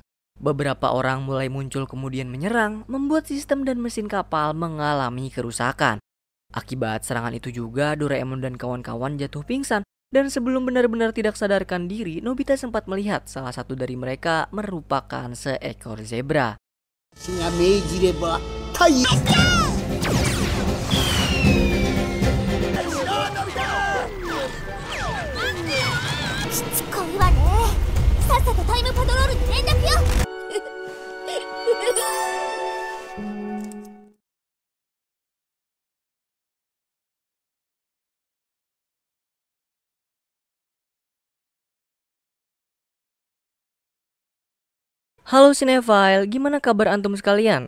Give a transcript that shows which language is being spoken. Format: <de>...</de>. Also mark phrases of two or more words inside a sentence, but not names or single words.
<id>Beberapa orang mulai muncul kemudian menyerang, membuat sistem dan mesin kapal mengalami kerusakan. Akibat serangan itu juga Doraemon dan kawan-kawan jatuh pingsan. Dan sebelum benar-benar tidak sadarkan diri, Nobita sempat melihat salah satu dari mereka merupakan seekor zebra.</id> <ja>死が命じれば太陽。しつこいわね。さっさとタイムパトロールに連絡よ。</ja> <id>Halo Cinefile, gimana kabar antum sekalian?</id>